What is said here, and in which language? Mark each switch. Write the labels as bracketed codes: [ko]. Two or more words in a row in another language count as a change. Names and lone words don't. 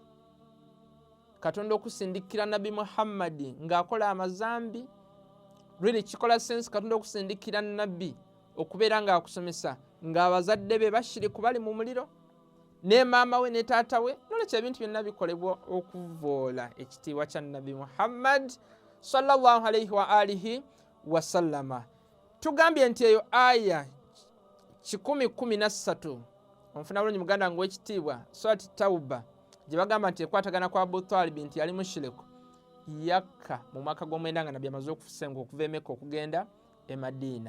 [lg] Katonda okusindikira Nabbi Muhammad ng'akola amazambi? Really kikola sense Katonda okusindikira Nabbi okubeera nga akusomesa ng'abazadde be bashiriku bali mu muliro ne maama we ne taata we? Nolwekyo ebintu byonna bikolebwa okuvoola ekitiibwa kya Nabbi Muhammad [ar] صلى الله عليه وعلى آله وسلم. [lg] Tugambye nti eyo aya 10:13 onfuna bulungi muganda ng'owekitiibwa Surati Tauba gye bagamba nti ekwatagana kwa Abu Talib nti yali mushiriku, yakka mu mwaka gw'omwenda nga Nabbi amaze okusenga okuva e Mekka okugenda e Madiina.